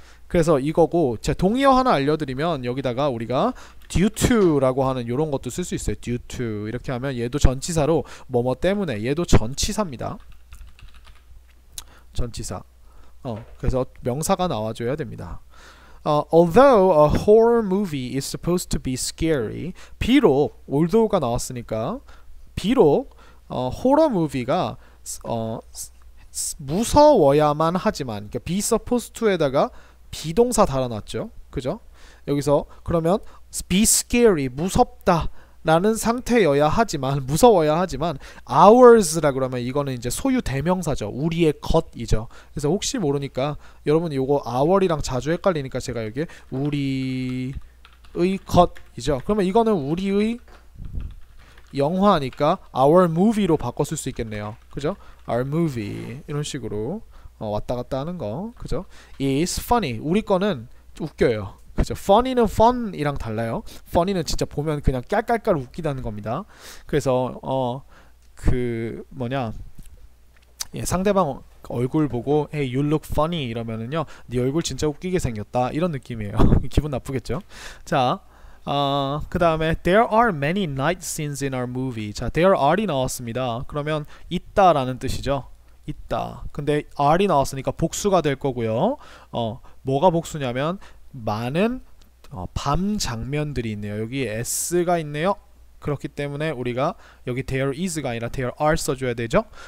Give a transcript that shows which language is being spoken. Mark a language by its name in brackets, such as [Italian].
[Korean] 그래서 이거고 제 동의어 하나 알려드리면 여기다가 우리가 due to라고 하는 이런 것도 쓸 수 있어요. due to 이렇게 하면 얘도 전치사로 뭐뭐 때문에 얘도 전치사입니다. 전치사. 그래서 명사가 나와줘야 됩니다. [English] Although a horror movie is supposed to be scary [Korean] 비록 although가 나왔으니까 비록 호러 무비가 무서워야만 하지만 그러니까 be supposed to에다가 비동사 달아놨죠. 그죠? 여기서 그러면 be scary 무섭다 라는 상태여야 하지만 무서워야 하지만 ours라 그러면 이거는 이제 소유 대명사죠. 우리의 것이죠. 그래서 혹시 모르니까 여러분이 요거 our이랑 자주 헷갈리니까 제가 여기 우리의 것이죠. 그러면 이거는 우리의 영화니까 our movie로 바꿔 쓸 수 있겠네요. 그죠? [English] our movie [Korean] 이런 식으로 왔다 갔다 하는 거. 그죠? [English] is funny. [Korean] 우리 거는 웃겨요. 그죠? funny는 fun이랑 달라요. funny는 진짜 보면 그냥 깔깔깔 웃기다는 겁니다. 그래서 그 뭐냐 상대방 얼굴 보고 [English] hey you look funny [Korean] 이러면은요 네 얼굴 진짜 웃기게 생겼다 이런 느낌이에요. 기분 나쁘겠죠? [English] 자 그 다음에 there are many night scenes in our movie. [Korean] 자 there are이 나왔습니다. 그러면 있다라는 뜻이죠. 있다. 근데 are이 나왔으니까 복수가 될 거고요. 뭐가 복수냐면 많은 밤 장면들이 있네요. 여기 s가 있네요. 그렇기 때문에 우리가 여기 there is가 아니라 there are 써줘야 되죠.